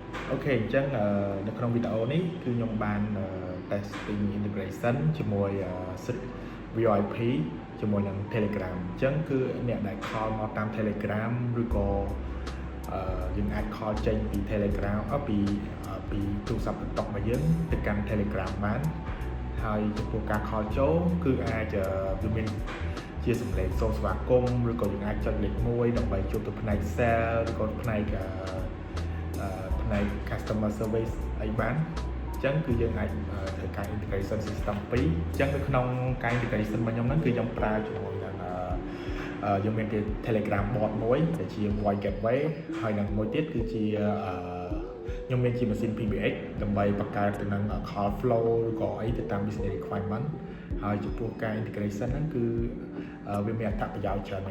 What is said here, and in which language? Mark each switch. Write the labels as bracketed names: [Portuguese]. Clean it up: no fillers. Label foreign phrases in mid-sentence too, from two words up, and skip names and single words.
[Khmer] Ok អញ្ចឹងនៅក្នុងវីដេអូនេះគឺខ្ញុំបាន [English] testing integration [Khmer] ជាមួយ Sys VIP ជាមួយនឹង Telegram អញ្ចឹងគឺអ្នកដែល call មកតាម Telegram ឬក៏យើងអាច call ចេញពី Telegram ពីទូរស័ព្ទ TikTok របស់យើងទៅកាន់ Telegram បានហើយចំពោះការ call ចូលគឺអាចវាមានជាសម្លេងសូរស្វាគមន៍ឬក៏យើងអាចចុចលេខ1ដើម្បីជួបទៅផ្នែក sale ឬក៏ផ្នែក [English] customer service [Khmer] អីបានអញ្ចឹងគឺយើងអាចធ្វើការ [English] integration system [Khmer] 2អញ្ចឹងនៅក្នុងការ integration របស់ខ្ញុំហ្នឹងគឺខ្ញុំប្រើជាមួយនឹងយើងមាន Telegram bot មួយដែលជា [English] voice gateway [Khmer] ហើយនឹងមួយទៀតគឺជា ខ្ញុំមានជាម៉ាស៊ីន PBX ដើម្បីបង្កើតទៅនឹង [English] call flow [Khmer] ឬក៏អីទៅតាម [English] business requirement [Khmer] ហើយចំពោះការ integration ហ្នឹងគឺវាមានអត្ថប្រយោជន៍ច្រើនមែន